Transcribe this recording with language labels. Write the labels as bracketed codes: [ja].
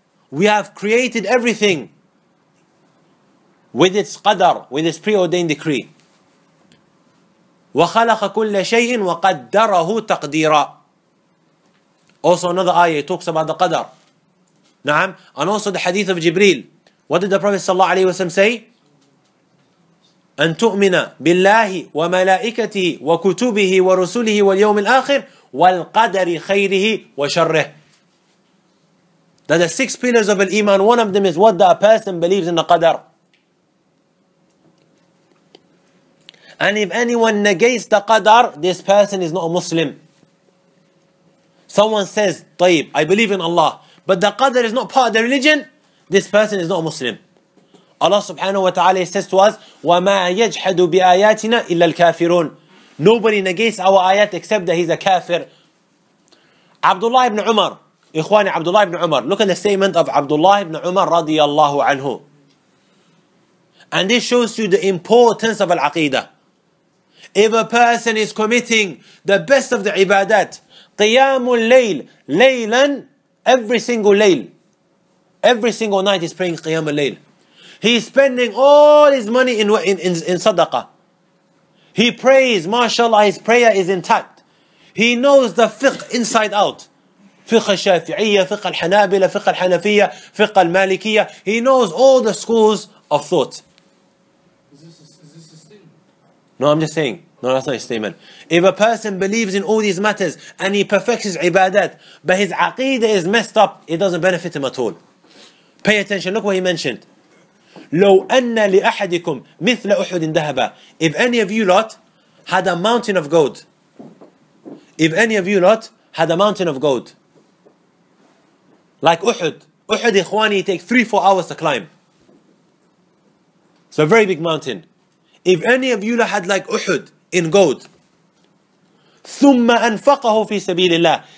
[en] We have created everything with its qadr, with its preordained decree. [ar] وَخَلَقَ كُلَّ شَيْءٍ وَقَدَّرَهُ تَقْدِيرًا. [en] Also another ayah talks about the qadr. Naam. And also the hadith of Jibreel. What did the Prophet ﷺ say? [ar] أن تؤمن بالله وملائكته وكتبه ورسله واليوم الآخر والقدر خيره وشره. [en] That the 6 pillars of al-Iman, one of them is what the person believes in the Qadr. And if anyone negates the Qadr, this person is not a Muslim. Someone says, طيب, I believe in Allah, but the Qadr is not part of the religion, this person is not a Muslim. Allah subhanahu wa ta'ala says to us, [ar] وَمَا يَجْحَدُ بِآيَاتِنَا إِلَّا الْكَافِرُونَ. [en] Nobody negates our ayat except that he's a kafir. Abdullah ibn Umar, Ikhwani, Abdullah ibn Umar. Look at the statement of Abdullah ibn Umar radiyallahu anhu. And this shows you the importance of al-Aqeedah. If a person is committing the best of the ibadat, qiyamul layl, laylan, every single layl, every single night he's praying qiyamul layl. He's spending all his money in sadaqah. He prays, mashallah, his prayer is intact. He knows the fiqh inside out. [ar] فقه الشافعية, فقه الحنابلة, فقه الحنفية, فقه المالكية. [en] He knows all the schools of thought. Is this a statement? No, I'm just saying. No, that's not a statement. If a person believes in all these matters and he perfects his ibadat, but his aqeedah is messed up, it doesn't benefit him at all. Pay attention, look what he mentioned. [ar] لو أن لأحدكم مثل أحد ذهبا. [en] If any of you lot had a mountain of gold. If any of you lot had a mountain of gold. Like Uhud. Uhud, Ikhwani, takes 3-4 hours to climb. It's a very big mountain. If any of you had like Uhud in gold, [ar] ثُمَّ أَنْفَقَهُ فِي سَبِيلِ اللَّهِ.